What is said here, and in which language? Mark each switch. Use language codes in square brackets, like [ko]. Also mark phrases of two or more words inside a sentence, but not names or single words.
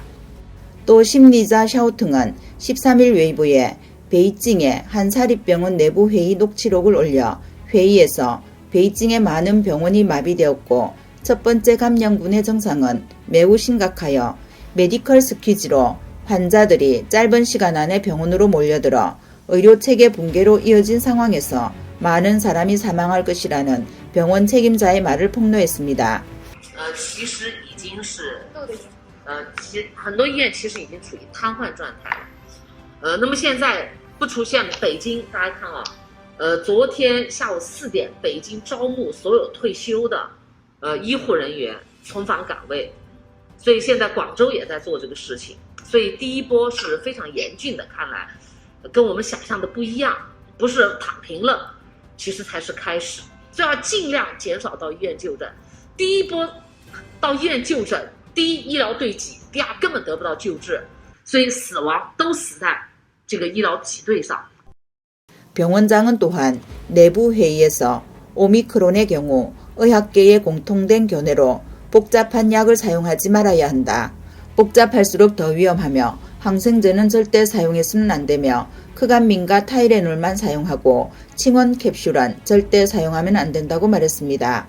[ko] 또 심리자 샤오퉁은 13일 웨이보에 베이징의 한 사립병원 내부 회의 녹취록을 올려 회의에서 베이징의 많은 병원이 마비되었고 첫 번째 감염군의 증상은 매우 심각하여 메디컬 스퀴즈로 환자들이 짧은 시간 안에 병원으로 몰려들어 의료체계 붕괴로 이어진 상황에서 많은 사람이 사망할 것이라는 병원 책임자의 말을 폭로했습니다. [zh] 很多医院其实已经处于瘫痪状态了。那么现在不出现北京，大家看啊，昨天下午4点，北京招募所有退休的医护人员重返岗位，所以现在广州也在做这个事情。所以第一波是非常严峻的，看来跟我们想象的不一样，不是躺平了，其实才是开始。所以要尽量减少到医院就诊。第一波到医院就诊。第一，医疗对挤；第二，根本得不到救治，所以死亡都死在这个医疗挤兑上。 [ko] 병원장은 또한 내부 회의에서 오미크론의 경우 의학계의 공통된 견해로 복잡한 약을 사용하지 말아야 한다. 복잡할수록 더 위험하며 항생제는 절대 사용해서는 안 되며 크감민과 타이레놀만 사용하고 칭원 캡슐은 절대 사용하면 안 된다고 말했습니다.